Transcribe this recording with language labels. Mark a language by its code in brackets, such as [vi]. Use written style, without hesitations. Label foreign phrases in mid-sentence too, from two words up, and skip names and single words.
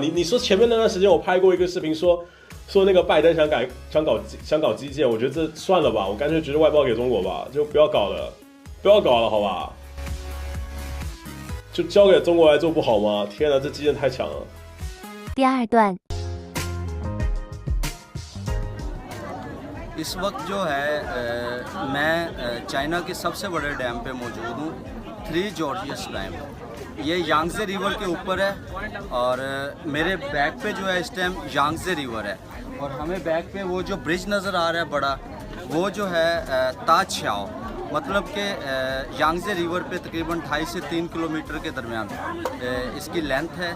[zh] 你说前面那段时间我拍过一个视频说那个拜登想搞基建，我觉得这算了吧，我干脆直接外包给中国吧，就不要搞了，好吧？就交给中国来做不好吗？天哪，这基建太强了！第二段。 [ur] اس وقت جو ہے میں چائنا کے سب سے بڑے ڈیم پہ موجود ہوں، 3 جارجیس ڈیم. یہ یانگزے ریور کے اوپر ہے اور میرے بیک پہ جو ہے اس ٹائم یانگزے ریور ہے اور ہمیں بیک پہ وہ جو برج نظر آ رہا ہے بڑا، وہ جو ہے تاجشاؤ، مطلب کہ یانگزے ریور پہ تقریباً 2.5 سے 3 کلومیٹر کے درمیان اس کی لینتھ ہے.